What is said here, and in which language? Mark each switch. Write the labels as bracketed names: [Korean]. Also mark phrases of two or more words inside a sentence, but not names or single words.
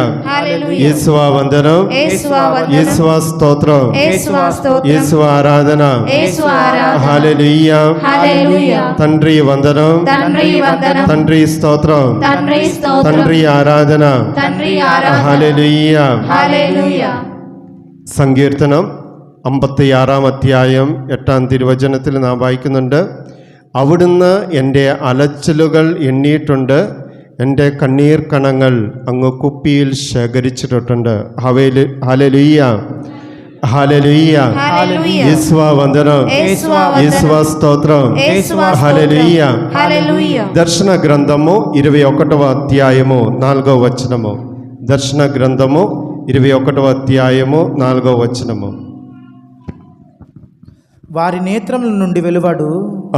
[Telugu] హల్లెలూయా. యేసువా వందనం, యేసువా వందనం. యేసువా స్తోత్రం, యేసువా స్తోత్రం. యేసువా ఆరాధన, యేసువా ఆరాధన. హల్లెలూయా. హల్లెలూయా. తండ్రి వందనం, తండ్రి వందనం. తండ్రి స్తోత్రం, తండ్రి స్తోత్రం. తండ్రి ఆరాధన, తండ్రి ఆరాధన. [Malayalam] ഹല്ലേലൂയ. ഹല്ലേലൂയ. സങ്കീർത്തനം 56 അധ്യായം 8 തിരുവചനത്തിൽ നാം വായിക്കുന്നുണ്ട്, അവിടുന്ന് എൻ്റെ അലച്ചിലുകൾ എണ്ണിയിട്ടുണ്ട്, എൻ്റെ കണ്ണീർ കണങ്ങൾ അങ്ങ് കുപ്പിയിൽ ശേഖരിച്ചിട്ടുണ്ട്. ഹല്ലേലൂയ, ഹല്ലേലൂയ. ഹല്ലേലൂയ. യേശുവേ വന്ദനം, യേശുവേ വന്ദനം. യേശുവേ സ്തോത്രം, [Telugu] యేసువా స్తోత్రం. హల్లెలూయ. హల్లెలూయ. దర్శన గ్రంథము 21వ అధ్యాయము 4వ వచనము. దర్శన గ్రంథము 21వ అధ్యాయము 4వ వచనము. వారి నేత్రముల నుండి వెలువడు ఆ,